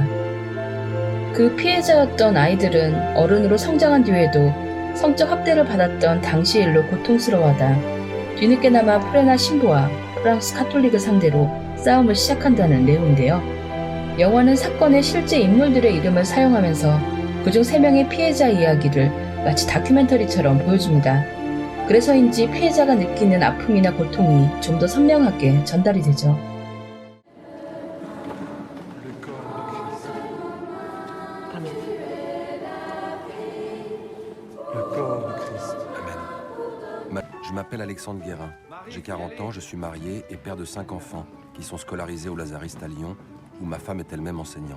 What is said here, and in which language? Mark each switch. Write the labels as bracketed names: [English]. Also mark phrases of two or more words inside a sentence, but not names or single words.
[Korean] 그 피해자였던 아이들은 어른으로 성장한 뒤에도 성적 학대를 받았던 당시 일로 고통스러워하다 뒤늦게나마 프레나 신부와 프랑스 카톨릭을 상대로 싸움을 시작한다는 내용인데요. 영화는 사건의 실제 인물들의 이름을 사용하면서 그중 3명의 피해자 이야기를 마치 다큐멘터리처럼 보여줍니다. 그래서인지 피해자가 느끼는 아픔이나 고통이 좀 더 선명하게 전달이 되죠. [French] Je m'appelle Alexandre Guérin. J'ai 40 ans, je suis marié et père de 5 enfants qui sont scolarisés au Lazariste à Lyon, où ma femme est elle-même enseignante.